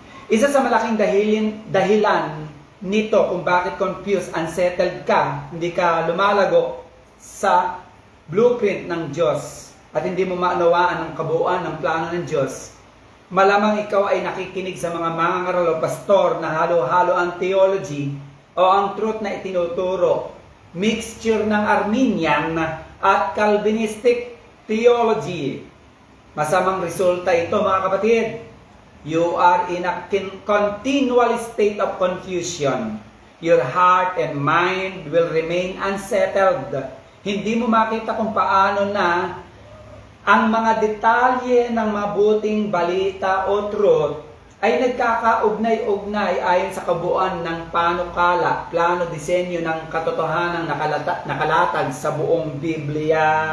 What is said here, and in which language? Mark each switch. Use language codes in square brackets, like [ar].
[tl] Isa sa malaking dahilan nito kung bakit confused, unsettled ka, hindi ka lumalago sa blueprint ng Diyos at hindi mo maunawaan ang kabuuan ng plano ng Diyos, malamang ikaw ay nakikinig sa mga mangangaral o pastor na halo-halo ang theology o ang truth na itinuturo, mixture ng Arminian at Calvinistic theology. Masamang resulta ito, mga kapatid. [en] You are in a continual state of confusion. Your heart and mind will remain unsettled. [tl] Hindi mo makita kung paano na ang mga detalye ng mabuting balita o truth ay nagkakaugnay-ugnay ayon sa kabuuan ng panukala, plano, disenyo ng katotohanan nakalatag sa buong Biblia.